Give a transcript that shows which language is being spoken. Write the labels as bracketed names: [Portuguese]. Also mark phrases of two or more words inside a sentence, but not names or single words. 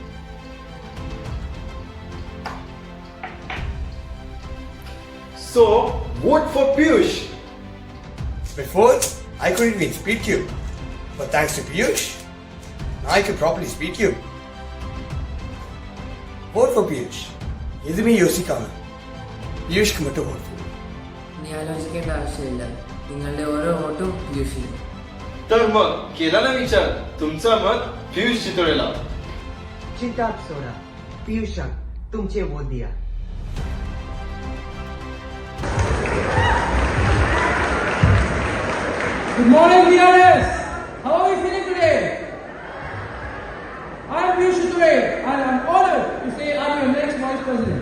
[English] So, vote for Piyush. Before, I couldn't even speak you. But thanks to Piyush, now I can properly speak you. Vote for Piyush. [Tamil] எதுவுமே யோசிக்காம பியூஷ்க்கு மட்டும் [English] vote for. [Malayalam] നീ ആലോചിക്കേണ്ട ആവശ്യമില്ല നിങ്ങളുടെ ഓരോ വോട്ടും പിയൂഷിന് [Marathi] तर मग केला ना विचार तुमचा मत पियुष चितोळेला चिंता सोडा. Piyusha, तुमचे वोट दिया. [English] Good morning, DRS. How are you feeling today? I am Piyush Shitole, and I am honored to say I am your next vice president.